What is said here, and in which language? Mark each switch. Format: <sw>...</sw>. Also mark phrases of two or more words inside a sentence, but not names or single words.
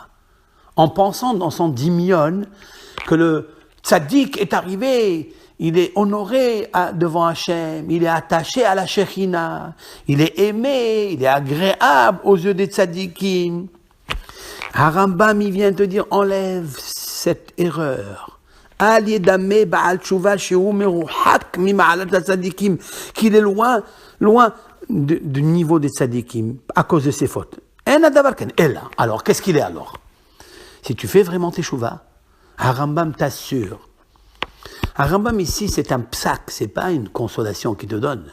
<fr>En pensant dans son dimion que le tzaddik est arrivé, il est honoré devant Hachem, il est attaché à la Shekhinah, il est aimé, il est agréable aux yeux des tzaddikim. Harambam, il vient te dire, enlève cette erreur.</fr> <he>אל ידמה בעל תשובה שהוא מרוחק ממעלת הצדיקים,</he> <fr>qu'il est loin du niveau des tzaddikim à cause de ses fautes.</fr> <he>אין הדבר כן אלא.</he> <fr>Alors, qu'est-ce qu'il est alors? Si tu fais vraiment teshuva, Harambam t'assure. Harambam ici, c'est un psak, c'est pas une consolation qu'il te donne.</fr>